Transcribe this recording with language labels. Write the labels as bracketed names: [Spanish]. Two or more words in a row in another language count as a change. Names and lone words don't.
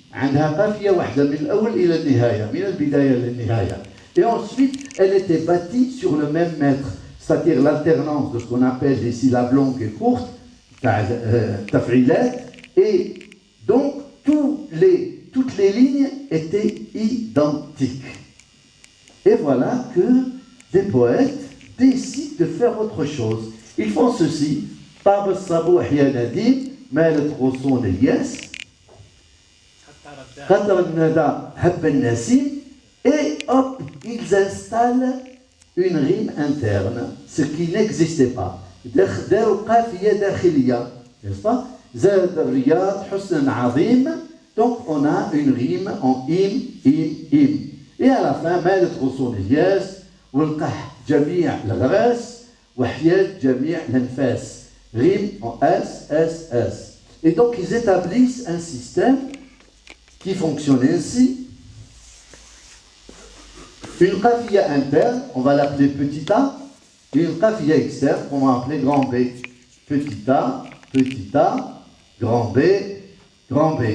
[French] Et ensuite, elle était bâtie sur le même mètre, c'est-à-dire l'alternance de ce qu'on appelle des syllabes longues et courtes, taf'ilat, et donc toutes les lignes étaient identiques. Et voilà que des poètes décident de faire autre chose. Ils font ceci. [Arabic] طاب الصبوح يا نديم مالت غصون الآس قدر الندى هب النسيم, [French] et hop, ils installent une rime interne, ce qui n'existait pas. [Arabic] دار قافية داخلية, [French] n'est-ce pas? [Arabic] زاد الرياض حسنا عظيم. [French] Donc on a une rime en im, im. Et à la fin, [Arabic] مالت غصون الياس والقح جميع الغراس وحياة جميع الأنفاس. [French] Rime en S, S, S. Et donc ils établissent un système qui fonctionne ainsi. Une qafia interne, on va l'appeler petit a, et une qafia externe, qu'on va appeler grand B. Petit a, grand B, grand B.